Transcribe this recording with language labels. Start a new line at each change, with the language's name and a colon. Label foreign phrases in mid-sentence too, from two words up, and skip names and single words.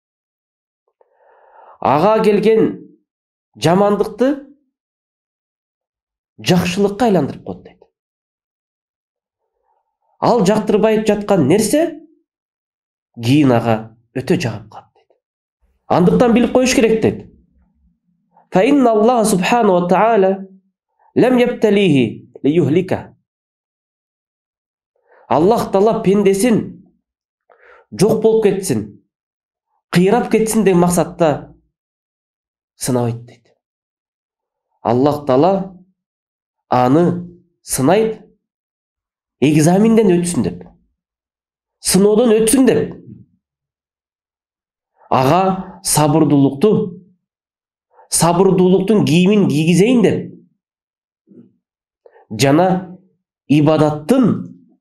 Kyrgyz: Ага келген жамандыкты жакшылыкка айландырып коет дейт. Ал жактырбай жаткан нерсе кийин ага өтө жагып калат дейт. Андыктан билип коюш керек дейт.
Arabic: فإن الله سبحانه وتعالى لم يبتله ليهلكه.
Kyrgyz: Аллах Таала пендесин жок болуп кетсин, кыйрап кетсин деген максатта сынабайт дейт. Аллах Таала аны сынайт, экзаменден өтсүн деп, сыноодон өтсүн деп, ага сабырдуулуктун кийимин кийгизейин деп, жана ибадаттын